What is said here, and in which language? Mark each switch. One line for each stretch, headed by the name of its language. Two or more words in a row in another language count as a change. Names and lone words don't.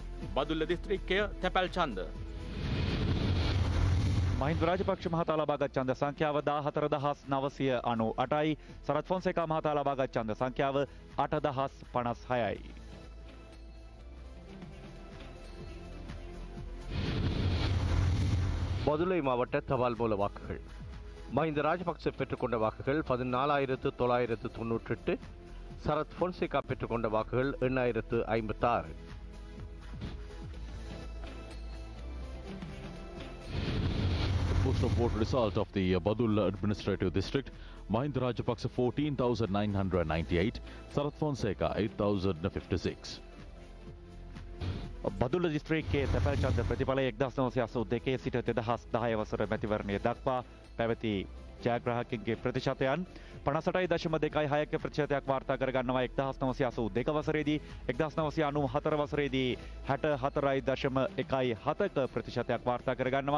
Sinhala: බදුල්ල දිස්ත්‍රික්කය තැපැල් ඡන්ද. මහින්ද රාජපක්ෂ මහතා ලබාගත් ඡන්ද සංඛ්‍යාව 14998යි. සරත් ෆොන්සේකා මහතා ලබාගත් ඡන්ද සංඛ්‍යාව 8056යි.
Tamil: மதுரை மாவட்ட தபால் மூல வாக்குகள். மஹிந்த ராஜபக்ச பெற்றுக்கொண்ட வாக்குகள் 14,998. சரத் பொன்சேகா பெற்றுக்கொண்ட வாக்குகள் 8,056.
English: Post of vote result of the Badulla Administrative District. Mahinda Rajapaksa 14,998, Sarath Fonseca 8,056.
Sinhala: බදුල්ල දිස්ත්‍රික්කයේ තැපැල් ඡන්ද ප්‍රතිඵලය 1982 සිට 2010 වසර මැතිවරණය දක්වා පැවති ජයග්‍රාහකයන්ගේ ප්‍රතිශතයන් 58.26ක ප්‍රතිශතයක් වාර්තා කර ගන්නවා. 1982 වසරේදී 1994 වසරේදී 64.17ක ප්‍රතිශතයක් වාර්තා කර ගන්නවා.